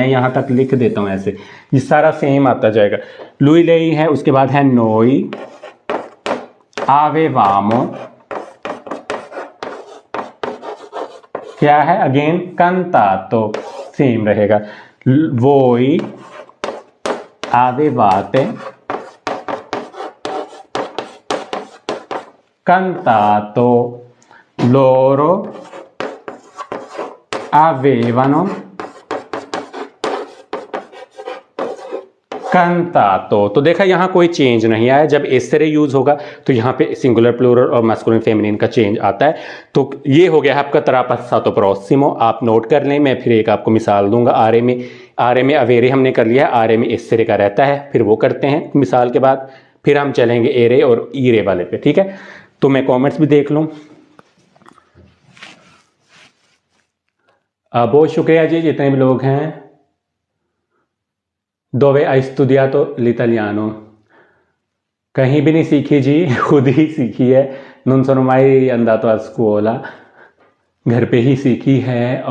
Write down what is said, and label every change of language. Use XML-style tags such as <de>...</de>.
<hi>मैं यहां तक लिख देता हूं ऐसे, ये सारा सेम आता जाएगा।</hi> <it>lui lei</it> <hi>है, उसके बाद है</hi> <it>noi avevamo,</it> <hi>क्या है अगेन</hi> <it>cantato,</it> <hi>सेम रहेगा।</hi> <it>voi avevate cantato, loro avevano cantato।</it> <hi>तो देखा यहाँ कोई चेंज नहीं आया। जब एसेरे यूज होगा तो यहाँ पे सिंगुलर प्लूरल और मैस्कुलिन फेमिनिन का चेंज आता है। तो ये हो गया है आपका तरह passato prossimo। आप नोट कर लें, मैं फिर एक आपको मिसाल दूंगा। आरे में अवेरे हमने कर लिया है, आरे में एसेरे का रहता है, फिर वो करते हैं मिसाल के बाद, फिर हम चलेंगे एरे और ईरे वाले पे, ठीक है। तो मैं कॉमेंट्स भी देख लूँ। बहुत शुक्रिया जी जितने भी लोग हैं।</hi> <it>dove hai studiato l'italiano?</it> <hi>कहीं भी नहीं सीखी जी, खुद ही सीखी है।</hi> <it>non sono mai andato a scuola,</it> <hi>घर पे ही सीखी है।</hi>